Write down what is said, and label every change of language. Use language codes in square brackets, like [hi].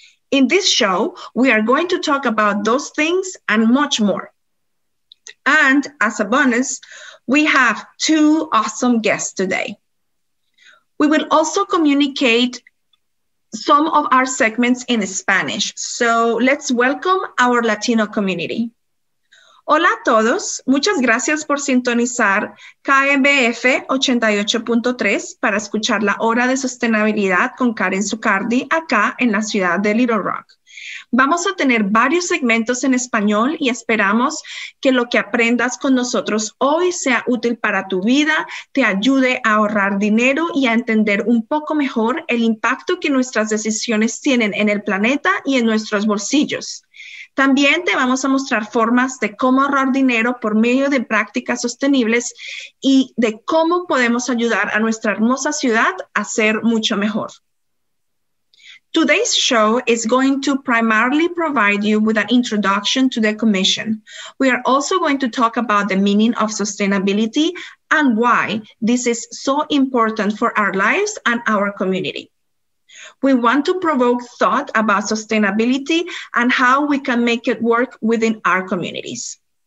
[en] In this show, we are going to talk about those things and much more. And as a bonus, we have two awesome guests today. We will also communicate some of our segments in Spanish. So let's welcome our Latino community. [es] Hola a todos, muchas gracias por sintonizar KBF 88.3 para escuchar la hora de sostenibilidad con Karen Zucardi acá en la ciudad de Little Rock. Vamos a tener varios segmentos en español y esperamos que lo que aprendas con nosotros hoy sea útil para tu vida, te ayude a ahorrar dinero y a entender un poco mejor el impacto que nuestras decisiones tienen en el planeta y en nuestros bolsillos. También te vamos a mostrar formas de cómo ahorrar dinero por medio de prácticas sostenibles y de cómo podemos ayudar a nuestra hermosa ciudad a ser mucho mejor. [en] Today's show is going to primarily provide you with an introduction to the Commission. We are also going to talk about the meaning of sustainability and why this is so important for our lives and our community. We want to provoke thought about sustainability and how we can make it work within our communities.